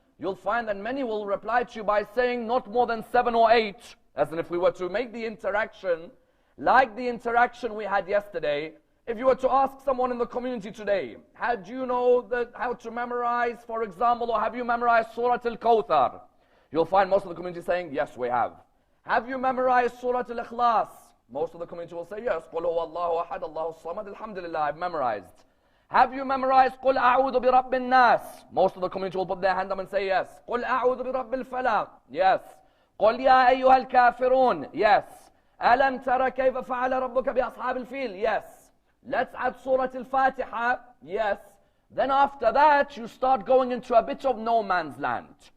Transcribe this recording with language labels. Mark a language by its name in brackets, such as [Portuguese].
[English] You'll find that many will reply to you by saying not more than 7 or 8. As in, if we were to make the interaction like the interaction we had yesterday, If you were to ask someone in the community today, do you know how to memorize, for example, or have you memorized Surah Al-Kawthar? You'll find most of the community saying, yes, we have. Have you memorized Surah Al-Ikhlas? Most of the community will say, yes. [Arabic] قُلْ هُوَ اللَّهُ أَحَدَ اللَّهُ الصَّمَدُ Alhamdulillah, [English] I've memorized. Have you memorized [Arabic] قُلْ أَعُوذُ بِرَبِّ النَّاسِ? [English] Most of the community will put their hand up and say, yes. [Arabic] قُلْ أَعُوذُ بِرَبِّ الْفَلَقِ? [English] Yes. [Arabic] قُلْ يَا أَيُّهَا الْكَافِرُونَ? Yes. أَلَمْ تَرَ كَيْفَ فَعَلَ رَبُّكَ بِأَصْحَابِ الْفِيلِ? [English] Yes. Let's add Surah Al-Fatiha. Yes. Then after that, you start going into a bit of no man's land.